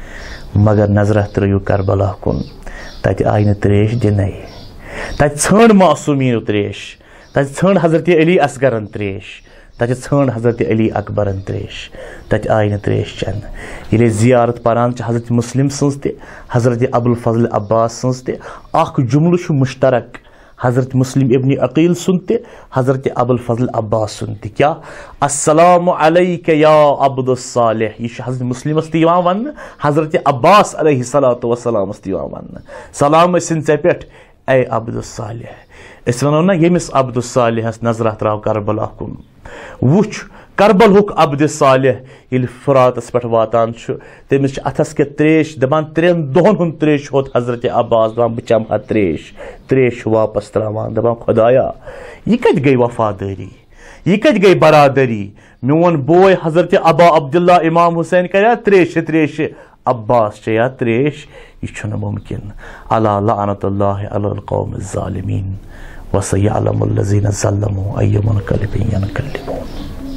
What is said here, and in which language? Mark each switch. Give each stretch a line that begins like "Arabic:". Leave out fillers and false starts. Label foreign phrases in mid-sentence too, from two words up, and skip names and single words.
Kashmiri: مگر نظرہ ترٲیِو کربلا کُن تتہِ آیہِ نہٕ تریش دِنَے تتہِ ژھٲنڈ معصومیٖنو تریش تتہِ ژھٲنڈ حضرت علی اصغرن تریش تتہِ ژھٲنڈ حضرت علی اکبرن تریش تتہِ آیہِ نہٕ تریش چٮ۪نہٕ ییٚلہِ زیارت پران چھِ حضرت مسلم سٕنٛز تہِ حضرت ابوالفضل عباس سٕنٛز تہِ اکھ جملہٕ چھُ مشترک حضرت مسلم ابن عقیل سُنٛد تہِ حضرت ابوالفضل عباس سُنٛد تہِ کیاہ
Arabic: السلام علیکہ یا عبد الصالح
Kashmiri: یہ حضرت مسلمس تہِ یِوان وننہٕ حضرت عباس علیہ الصلوۃ والسلامس تہِ یِوان وننہٕ سلام ٲسِن ژےٚ پٮ۪ٹھ اے عبد الصالح أسۍ ونو نا ییٚمِس عبد الصالحس نظرہ تراو کربلا کُن وٕچھ کربلہُک عبد صالح ییٚلہِ فراتس پٮ۪ٹھ واتان چھُ تٔمِس چھِ اتھس کٮ۪تھ تریش دپان 3 دۄہن ہُنٛد تریش ہوت حضرت عباس دپان بہٕ چمہٕ ہا تریش چھُ واپس تراوان دپان خۄدایا یہِ کتہِ گٔے وفادٲری یہ کتہِ گٔے برادری میون بوے حضرت ابا عبداللہ امام حسین کریا تریش عباس چیا تریش یہ چھُنہٕ ممکن
Arabic: الا لعنت اللہ علی القوم الظالمین وسیعلم الذین ظلموا ای منقلب ینقلبون